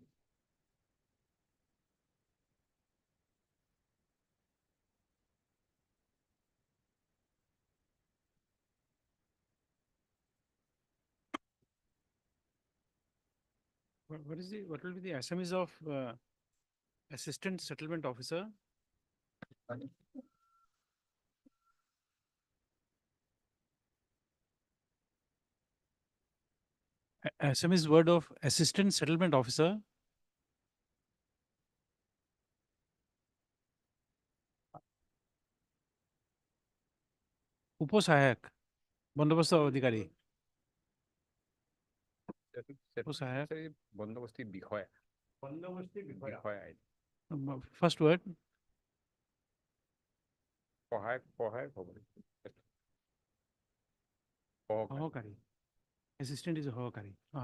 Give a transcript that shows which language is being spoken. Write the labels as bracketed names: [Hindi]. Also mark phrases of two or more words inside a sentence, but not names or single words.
[English] What will be the Assamese of Assistant Settlement Officer? Assamese word of Assistant Settlement Officer. [Assamese] উপসহায়ক বন্দোবস্ত অধিকারী উপসহায়ক বন্দোবস্তি বিষয়া বন্দোবস্তি বিষয়া। [English] first word [Assamese] সহায়ক হ'ব [English] সহকারী assistant is a সহকারী